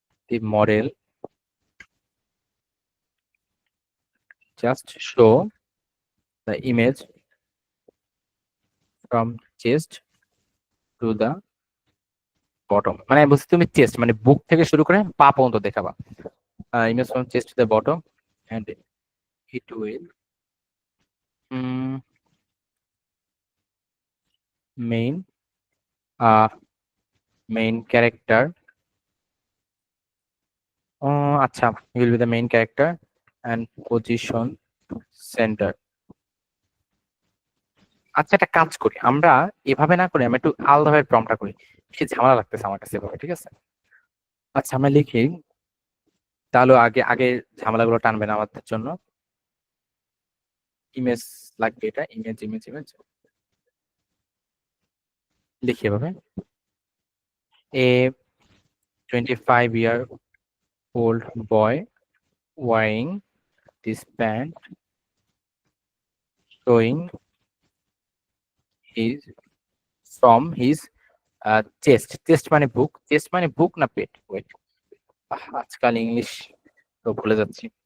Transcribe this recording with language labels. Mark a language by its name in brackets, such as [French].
[English] The model just show the image from chest to the bottom, [Bangla] মানে বলছি তুমি chest মানে বুক থেকে শুরু করে পা পর্যন্ত দেখাবা। [English] Image from chest to the bottom and it will main main character, আচ্ছা, will be the main character and position center. [Bangla] আচ্ছা, একটা কাজ করি আমরা, এভাবে না করে আমি একটু আলাদাভাবে প্রম্পটটা করি, বেশি ঝামেলা লাগতেছে আমার কাছে এভাবে, ঠিক আছে? আচ্ছা, আমরা লিখি, তাহলে আগে আগে ঝামেলাগুলো টানবে না আমাদের জন্য। ইমেজ লাগবে, এটা ইমেজ ইমেজ ইমেজ লিখি এভাবে। [English] A 25-year-old boy wearing this pant showing his from his chest. [Bangla] Chest মানে বুক, চেস্ট মানে বুক না পেট? ওয়েট, আজকাল ইংলিশ তো ভুলে যাচ্ছি।